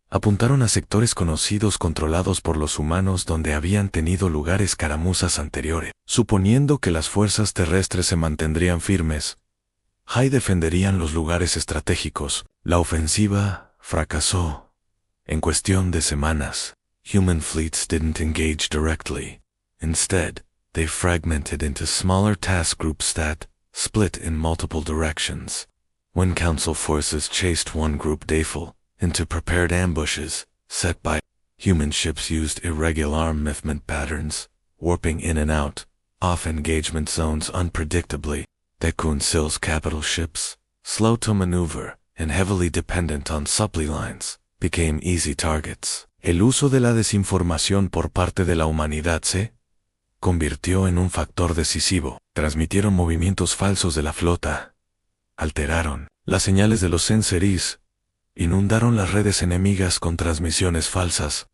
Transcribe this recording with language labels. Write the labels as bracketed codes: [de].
[es] Apuntaron a sectores conocidos controlados por los humanos donde habían tenido lugar escaramuzas anteriores. Suponiendo que las fuerzas terrestres se mantendrían firmes, defenderían los lugares estratégicos. La ofensiva fracasó en cuestión de semanas. [en] Human fleets didn't engage directly. Instead, they fragmented into smaller task groups that split in multiple directions. When Council forces chased one group full into prepared ambushes set by human ships, used irregular movement patterns, warping in and out off engagement zones unpredictably. The Council's capital ships, slow to maneuver and heavily dependent on supply lines, became easy targets. [es] El uso de la desinformación por parte de la humanidad se convirtió en un factor decisivo. Transmitieron movimientos falsos de la flota, alteraron las señales de los sensores, inundaron las redes enemigas con transmisiones falsas.